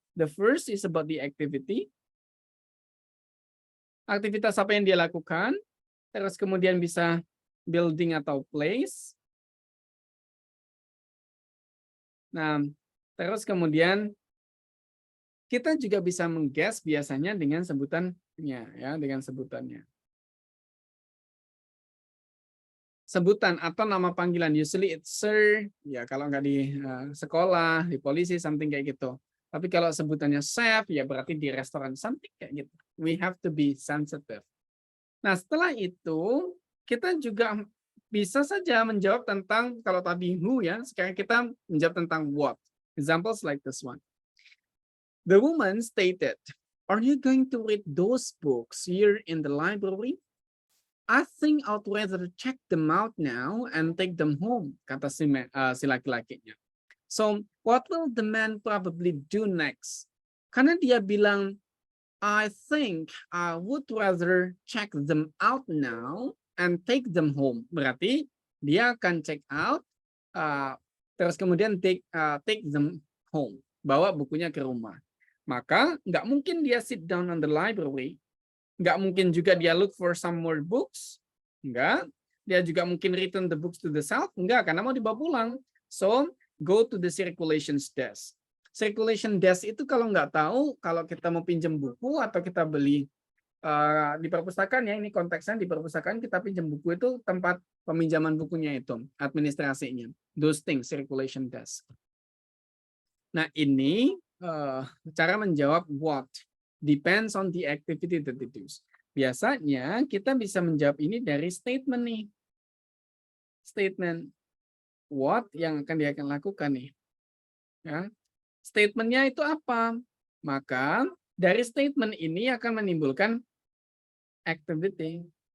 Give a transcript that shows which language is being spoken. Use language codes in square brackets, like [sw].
[en] The first is about the activity. [id] Aktivitas apa yang dia lakukan. Terus kemudian bisa building atau place. Nah, terus kemudian kita juga bisa mengguess biasanya dengan sebutannya ya, dengan sebutannya. Sebutan atau nama panggilan, [en] usually it's sir, [id] ya kalau nggak di sekolah, di polisi, something kayak gitu. Tapi kalau sebutannya chef, ya berarti di restoran, something kayak gitu. [en] We have to be sensitive. [id] Nah, setelah itu, kita juga bisa saja menjawab tentang, kalau tadi who ya, sekarang kita menjawab tentang what. [en] Examples like this one. The woman stated, "Are you going to read those books here in the library? I think I'd rather check them out now and take them home," [id] kata si laki-lakinya. [en] So, what will the man probably do next? [id] Karena dia bilang, [en] I think I would rather check them out now and take them home. [id] Berarti dia akan check out, terus kemudian [en] take them home. [id] Bawa bukunya ke rumah. Maka nggak mungkin dia [en] sit down on the library. [id] Nggak mungkin juga dia [en] look for some more books. [id] Nggak. Dia juga mungkin [en] return the books to the shelf. [id] Nggak, karena mau dibawa pulang. [en] So, go to the circulation desk. [id] Circulation desk itu kalau nggak tahu, kalau kita mau pinjam buku atau kita beli di perpustakaan ya, ini konteksnya di perpustakaan kita pinjam buku itu tempat peminjaman bukunya itu, administrasinya. [en] Those things, circulation desk. Nah ini cara menjawab what. Depends on the activity that it is. [id] Biasanya kita bisa menjawab ini dari statement nih. Statement. What yang akan dia akan lakukan nih. Ya. Statementnya itu apa? Maka dari statement ini akan menimbulkan activity.